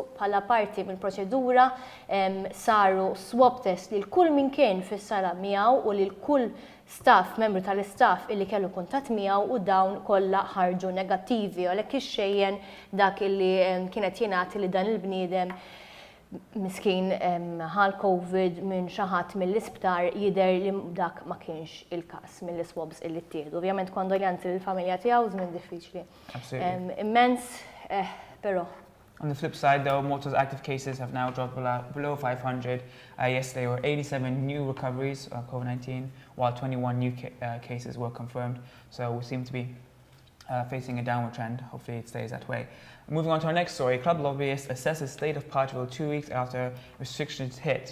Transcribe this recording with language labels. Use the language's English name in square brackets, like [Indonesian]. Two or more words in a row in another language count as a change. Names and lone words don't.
[Maltese] Bħala parti mill-proċedura saru [English] swab test [Maltese] li l-kull min kien fis-sala miegħu u li l-kull staff, membru tal-istaff illi kellu kuntatt miegħu u dawn kollha ħarġu negattivi għalhekk ixxejjen dak illi kienet jingħati li dan il-bniedem miskin ħal COVID minn xi ħadd mill-isptar jidher li dak ma kienx il-każ mill-swabs illi ttieħdu. Ovvjament kondoljanzi lill-familja tiegħu żmien diffiċli. Immens, però. [English] On the flip side, though, Malta's active cases have now dropped below 500. Yesterday were 87 new recoveries of COVID-19, while 21 new cases were confirmed. So we seem to be facing a downward trend. Hopefully it stays that way. Moving on to our next story, club lobbyists assesses state of Parchville 2 weeks after restrictions hit.